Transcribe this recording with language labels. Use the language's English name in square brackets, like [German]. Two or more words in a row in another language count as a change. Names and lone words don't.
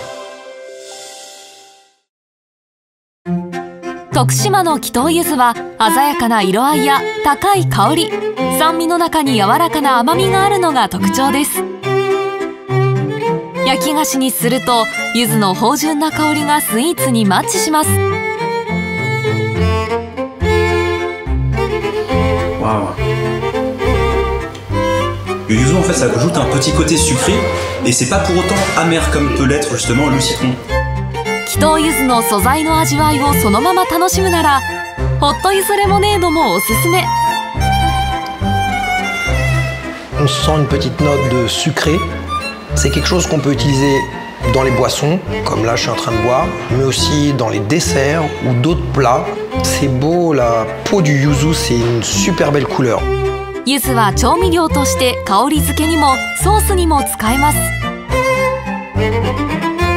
[Japanese] 徳島の木頭柚子は鮮やかな色合いや高い香り、酸味の中に柔らかな甘みがあるのが特徴です。焼き菓子にすると柚子の芳醇な香りがスイーツにマッチします。 [French] Waouh. Le yuzu, en fait, ça ajoute un petit côté sucré et c'est pas pour autant amer comme peut l'être justement le citron. [Japanese] 木頭柚子の素材の味わいをそのまま楽しむなら、ホット柚子レモネードもおすすめ。 [French] On sent une petite note de sucré. C'est quelque chose qu'on peut utiliser dans les boissons, comme là je suis en train de boire, mais aussi dans les desserts ou d'autres plats. C'est beau, la peau du yuzu, c'est une super belle couleur. [Japanese] 柚子は調味料として香り付けにもソースにも使えます。